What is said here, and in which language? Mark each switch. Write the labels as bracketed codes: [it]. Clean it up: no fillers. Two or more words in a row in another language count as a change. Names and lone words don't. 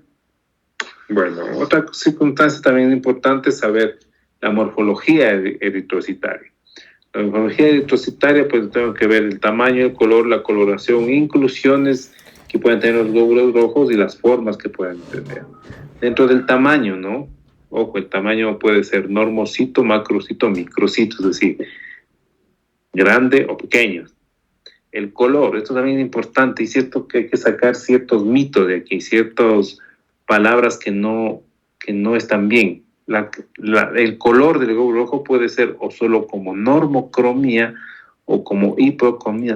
[es] Bueno, otra circunstancia también importante es saber la morfología eritrocitaria. La morfología eritrocitaria, pues tengo que ver el tamaño, el color, la coloración, inclusiones que pueden tener los glóbulos rojos y las formas que pueden tener. Dentro del tamaño, ¿no? Ojo, el tamaño puede ser normocito, macrocito, microcito, es decir, grande o pequeño. El color, esto también es importante, y cierto que hay que sacar ciertos mitos de aquí, ciertas palabras que no están bien. El color del glóbulo rojo puede ser o solo como normocromía o como hipocromía.